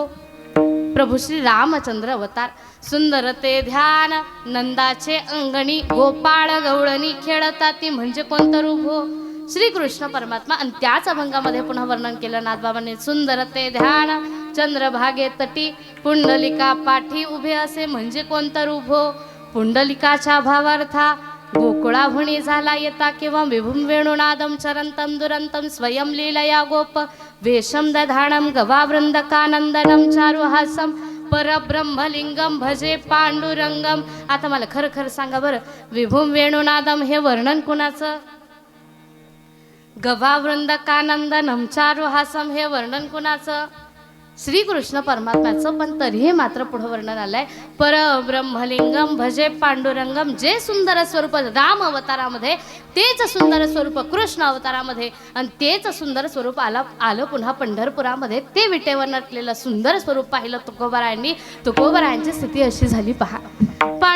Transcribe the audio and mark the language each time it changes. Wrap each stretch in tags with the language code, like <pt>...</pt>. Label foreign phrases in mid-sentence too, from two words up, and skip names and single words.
<mr>प्रभू श्री रामचंद्र अवतार. सुंदर ते ध्यान नंदाचे अंगणी गोपाळ गवळणी खेळताती म्हणजे कोणतं रूप हो? श्री कृष्ण परमात्मा. आणि त्याच अभंगामध्ये पुन्हा वर्णन केलं नाथबाबांनी. सुंदर ते ध्यान चंद्रभागे तटी पुंडलिका पाठी उभे असे म्हणजे कोणतं रूप हो? पुंडलिकाच्या भावार्था गोकुळाभुणी झाला येता किंवा</mr> <sa>विभुम वेणुनादम चरंतम दुरंतम स्वयं लीलया गोप वेशम दधाणम गवावृंदकानंदनम चारुहासम परब्रह्मलिंगम भजे पांडुरंगम.</sa> <mr>आता मला खरं खरं सांगा बरं,</mr> <sa>विभुम वेणुनादम</sa> <mr>हे वर्णन कुणाचं?</mr> <sa>गवावृंदकानंदनम चारुहासम</sa> <mr>हे वर्णन कुणाचं? श्री कृष्ण परमात्म्याचं. पण तरीही मात्र पुढे वर्णन आलंय</mr> <sa>परब्रह्मलिंगम भजे पांडुरंगम.</sa> <mr>जे सुंदर स्वरूप राम अवतारामध्ये तेच सुंदर स्वरूप कृष्ण अवतारामध्ये, आणि तेच सुंदर स्वरूप आलं पुन्हा पंढरपुरामध्ये. ते विटेवर नटलेलं सुंदर स्वरूप पाहिलं तुकोबरायांनी. तुकोबरायांची स्थिती अशी झाली पहा.</mr>